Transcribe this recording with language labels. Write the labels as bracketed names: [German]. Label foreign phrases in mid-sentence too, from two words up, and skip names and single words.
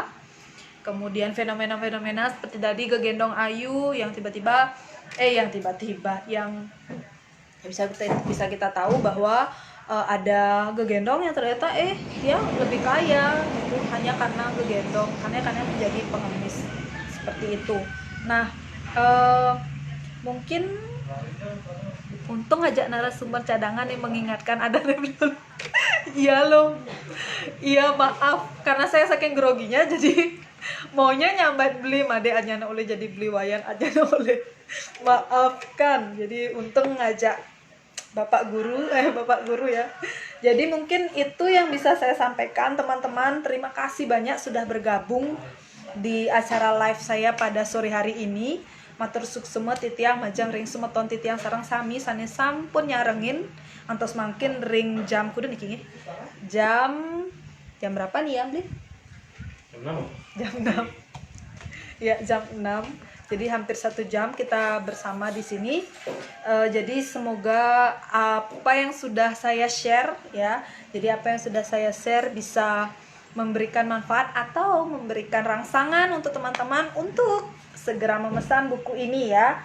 [Indonesian] Kemudian fenomena-fenomena seperti tadi gegendong ayu yang tiba-tiba yang bisa kita tahu bahwa ada gegendong yang ternyata dia lebih kaya gitu, hanya karena gegendong, karena menjadi pengemis seperti itu. Nah, mungkin untung aja narasumber cadangan yang mengingatkan ada dulu. Iya maaf karena saya saking groginya jadi maunya nyambat beli made [Balinese] aja oleh [Indonesian] jadi beli wayan [Balinese] aja oleh [Indonesian] maafkan. Jadi untung ngajak bapak guru ya. Jadi mungkin itu yang bisa saya sampaikan teman-teman. Terima kasih banyak sudah bergabung di acara live saya pada sore hari ini. [Balinese] Matur suksema titiang majang ring sumeton titiang sareng sami sane sampun nyarengin antos makin ring jam kudu niki nggih. [Indonesian] Jam berapa nih ya, Bli? Jam 6. Ya, jam 6. Jadi hampir 1 jam kita bersama di sini. Jadi semoga apa yang sudah saya share ya. Jadi apa yang sudah saya share bisa memberikan manfaat atau memberikan rangsangan untuk teman-teman untuk segera memesan buku ini ya.